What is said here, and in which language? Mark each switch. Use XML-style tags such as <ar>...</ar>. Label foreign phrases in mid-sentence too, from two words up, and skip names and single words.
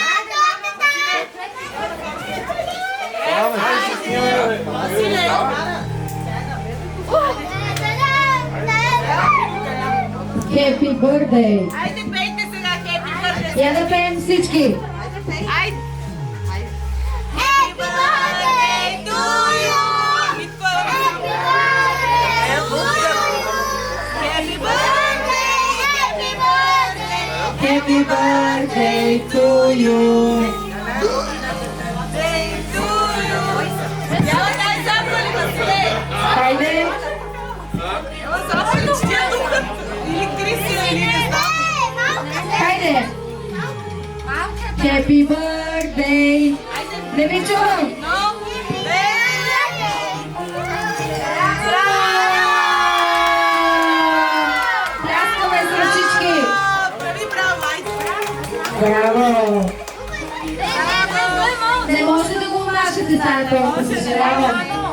<en>Happy birthday!</en> <bg>Айде, пейте сега</bg> <en>Happy birthday!</en> <bg>Я да пеем всички! Айде!</bg> <en>Happy birthday to you! Митко! Happy birthday! Happy birthday! Happy birthday to you!</en> <bg>Хайде! Хайде!</bg> <en>Happy birthday!</en> <bg>Не ви чувам! Пляскаме с ръчички! Браво! Не може да го мажете тази торта, съжалявам.</bg>